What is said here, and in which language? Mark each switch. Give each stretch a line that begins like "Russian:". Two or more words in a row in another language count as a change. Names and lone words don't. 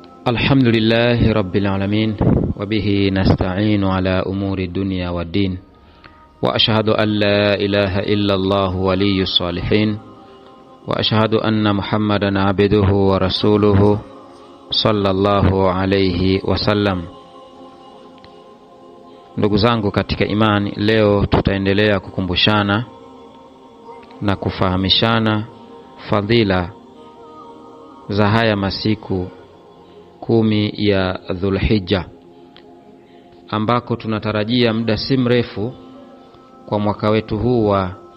Arabic: الحمد لله رب العالمين وبه نستعين على أمور الدنيا والدين وأشهد أن لا إله إلا الله ولي الصالحين وأشهد أن محمدا عبده ورسوله صلى الله عليه وسلم.
Swahili: Ndugu zangu katika imani, leo tutaendelea kukumbushana na kufahamishana fadhila za haya masiku 10 ya Dhulhijja, ambako tunatarajia muda si mrefu kwa mwaka wetu huu wa